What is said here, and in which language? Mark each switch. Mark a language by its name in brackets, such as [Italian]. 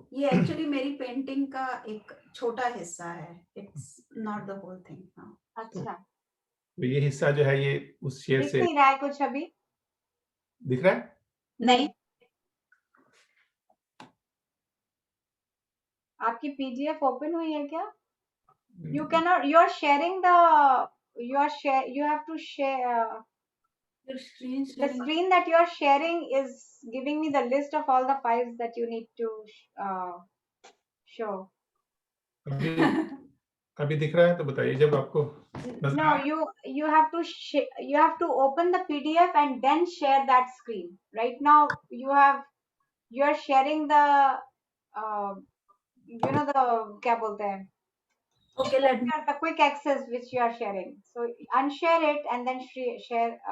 [Hindi] ये एक्चुअली मेरी पेंटिंग का एक छोटा हिस्सा है, it's not the whole thing. अच्छा, तो ये हिस्सा जो है, ये उस शेर दिख से नहीं रहा है कुछ अभी? दिख रहा है? नहीं। आपकी पीडीएफ ओपन हुई है क्या? [English] You cannot, you are sharing the, you have to share, your screen the screen that you are sharing is giving me the list of all the files that you need to show. [Hindi] अभी दिख रहा है तो बताइए जब आपको। [English] No, you have to open the PDF and then share that screen. Right now you are sharing the the क्या बोलते हैं? Okay, let me. The quick access which you are sharing. So unshare it and then share.